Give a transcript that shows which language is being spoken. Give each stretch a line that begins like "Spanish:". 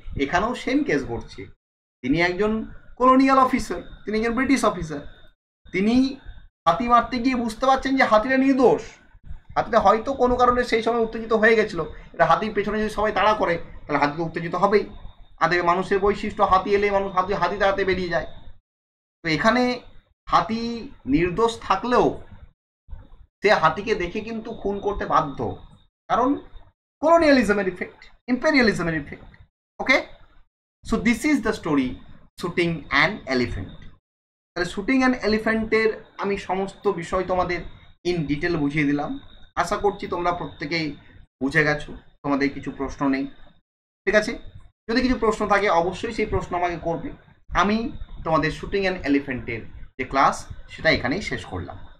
Bangla: এখানেও same case ঘটছে। তিনি একজন কলোনিয়াল অফিসার, তিনি একজন ব্রিটিশ অফিসার, তিনি হাতি মারতে গিয়ে বুঝতে পারছেন যে হাতিটা নির্দোষ, হাতিটা হয়তো কোনো কারণে সেই সময় উত্তেজিত হয়ে গেছিলো, এটা হাতির পেছনে যদি সবাই তাড়া করে তাহলে হাতি তো উত্তেজিত হবেই, আর দেখবে মানুষের বৈশিষ্ট্য, হাতি এলে মানুষ হাতি তাড়াতে বেরিয়ে যায়। তো এখানে হাতি নির্দোষ থাকলেও সে হাতিকে দেখে কিন্তু খুন করতে বাধ্য, কারণ
English: colonialism effect, imperialism effect. Okay, so this is the story shooting an elephant.
Bangla: তাহলে শুটিং অ্যান এলিফ্যান্টের আমি সমস্ত বিষয় তোমাদের ইন ডিটেল বুঝিয়ে দিলাম। আশা করছি তোমরা প্রত্যেকেই বুঝে গেছো, তোমাদের কিছু প্রশ্ন নেই, ঠিক আছে? যদি কিছু প্রশ্ন থাকে অবশ্যই সেই প্রশ্ন আমাকে করবে। আমি তোমাদের শুটিং অ্যান এলিফ্যান্টের যে ক্লাস সেটা এখানেই শেষ করলাম।